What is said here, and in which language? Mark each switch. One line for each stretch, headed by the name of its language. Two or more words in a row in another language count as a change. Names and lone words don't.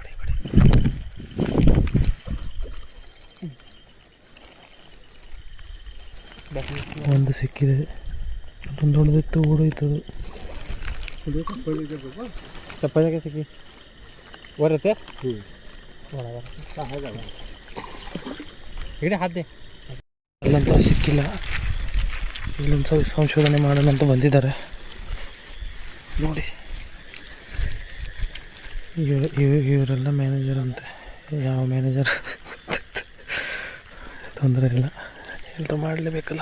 Kannada: ಒಂದು ಸಿಕ್ಕಿದೆ, ಅದೊಂದು ದೊಡ್ಡದಿತ್ತು, ಓಡೋಯ್ತದು.
Marathi: चप्पल सिक्की वर येतेस इकडे हात दे.
Kannada: ಅಲ್ಲಂತೂ ಸಿಕ್ಕಿಲ್ಲ. ಇಲ್ಲೊಂದು ಸ್ವಲ್ಪ ಸಂಶೋಧನೆ ಮಾಡೋಣ ಅಂತ ಬಂದಿದ್ದಾರೆ ನೋಡಿ. ಇವರೆಲ್ಲ ಮ್ಯಾನೇಜರ್ ಅಂತೆ. ಯಾವ ಮ್ಯಾನೇಜರ್ ತೊಂದರೆ ಇಲ್ಲ, ಎಲ್ಲರೂ ಮಾಡಲೇಬೇಕಲ್ಲ.